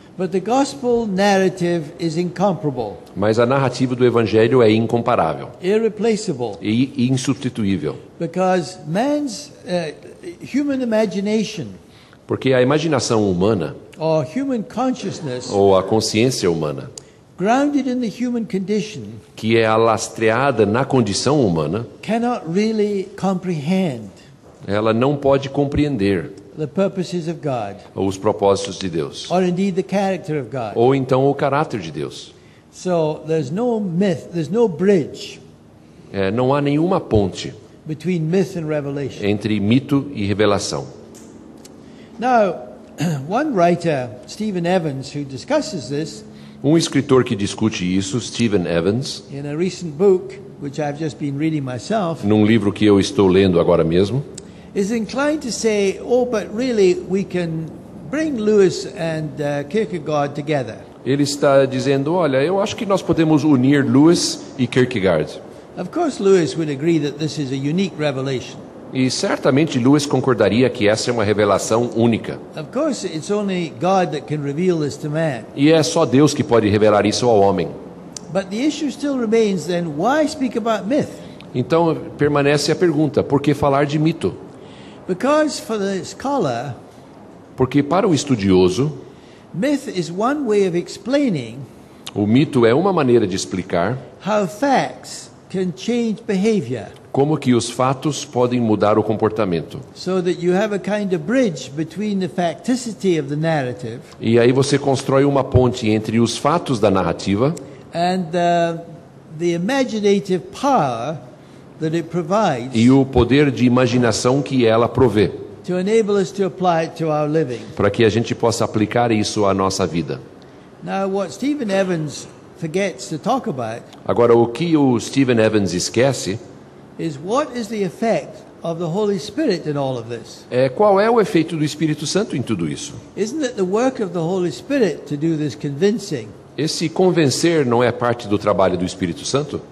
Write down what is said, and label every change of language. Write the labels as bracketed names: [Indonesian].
[English] but the gospel narrative is incomparable, [Portuguese] Mas a narrativa do Evangelho é incomparável [English] irreplaceable, [Portuguese] e insubstituível. [English] because man's human imagination [Portuguese] Porque a imaginação humana, [English] or human consciousness, [Portuguese] ou a consciência humana, [English] grounded in the human condition, [Portuguese] que é alastreada na condição humana, [English] cannot really comprehend [Portuguese] ela não pode compreender [English] the purposes of God, [Portuguese] os propósitos de Deus, [English] or indeed the character of God. [Portuguese] ou então o caráter de Deus. [English] So there's no myth, there's no bridge [Portuguese] Não há nenhuma ponte [English] between myth and revelation. [Portuguese] entre mito e revelação. [English] Now, one writer, Stephen Evans, who discusses this [Portuguese] Um escritor que discute isso, Stephen Evans, [English] in a recent book, which I've just been reading myself, [Portuguese] num livro que eu estou lendo agora mesmo, [English] is inclined to say, oh, but really we can bring Lewis and Kierkegaard together. [Portuguese] ele está dizendo, olha, eu acho que nós podemos unir Lewis e Kierkegaard. [English] Of course, Lewis would agree that this is a unique revelation. [Portuguese] E certamente Lewis concordaria que essa é uma revelação única. [English] Of course, it's only God that can reveal this to man. [Portuguese] E é só Deus que pode revelar isso ao homem. [English] But the issue still remains then, why speak about myth? [Portuguese] Então permanece a pergunta, por que falar de mito? [English] Because for the scholar, [Portuguese] Porque para o estudioso, [English] myth is one way of explaining [Portuguese] o mito é uma maneira de explicar [English] how facts can change behavior, [Portuguese] como que os fatos podem mudar o comportamento. [English] so that you have a kind of bridge between the facticity of the narrative [Portuguese] E aí você constrói uma ponte entre os fatos da narrativa [English] and the imaginative power that it provides [Portuguese] e o poder de imaginação que ela provê, [English] to enable us to apply it to our living. [Portuguese] para que a gente possa aplicar isso à nossa vida. [English] Now, what Stephen Evans forgets to talk about [Portuguese] Agora, o que o Stephen Evans esquece [English] is what is the effect of the Holy Spirit in all of this. [Portuguese] é qual é o efeito do Espírito Santo em tudo isso. [English] Isn't it the work of the Holy Spirit to do this convincing, [Portuguese] Esse convencer não é parte do trabalho do Espírito Santo?